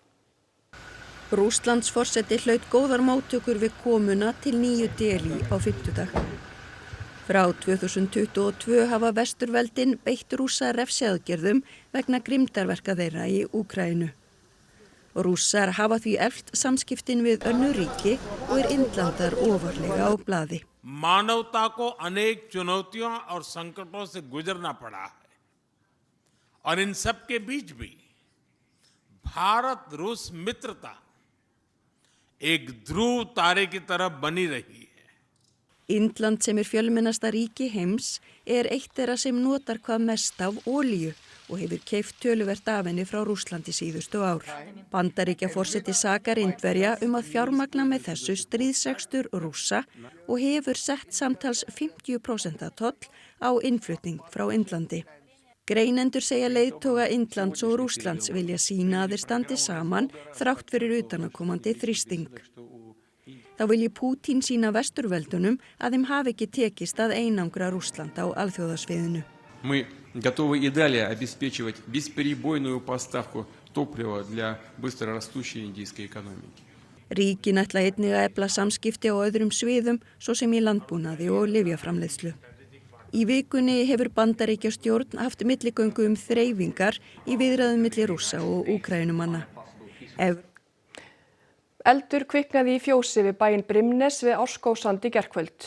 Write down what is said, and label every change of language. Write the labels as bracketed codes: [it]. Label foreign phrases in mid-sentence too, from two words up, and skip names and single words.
[is] Rússlands forseti hlaut góðar móttökur við komuna til Nýju Delí á fimmtudag. Frá 2022 hafa vesturveldin beitt Rússa refsiaðgerðum vegna grimmdarverka þeirra í Úkraínu. Rússar hafa því eflt samskiptin við önnur ríki og Indlandar ofarlega á blaði. [hi] मानवता को अनेक चुनौतियों और संकटों से गुजरना पड़ा है और इन सब के बीच भी भारत रूस मित्रता एक ध्रुव तारे की तरह बनी रही है. [is] Indland sem fjölmennasta ríki heims eitt þeirra sem notar hvað mest af olíu og hefur keypt töluvert af henni frá Rússlandi síðustu ár. Bandaríkjaforseti sakar Indverja að fjármagna með þessu stríðsrekstur Rússa og hefur sett samtals 50% toll á innflutning frá Indlandi. Greinendur segja leiðtoga Indlands og Rússlands vilja sýna að þeir standi saman þrátt fyrir utanaðkomandi þrýsting. Þá vilji Pútín sýna vesturveldunum að þeim hafi ekki tekist að einangra Rússland á alþjóðasviðinu. [ru] Мы готовы и далее обеспечивать бесперебойную поставку топлива для быстрорастущей индийской экономики. [is] Ríkin ætla einnig að efla samskipti á öðrum sviðum, svo sem í landbúnaði og lyfjaframleiðslu. Í vikunni hefur Bandaríkjastjórn haft milligöngu þreifingar í viðræðum milli Rússa og Úkraínumanna. Eldur kviknaði í fjósi við bæinn Brimnes við Árskógssand í gærkvöld.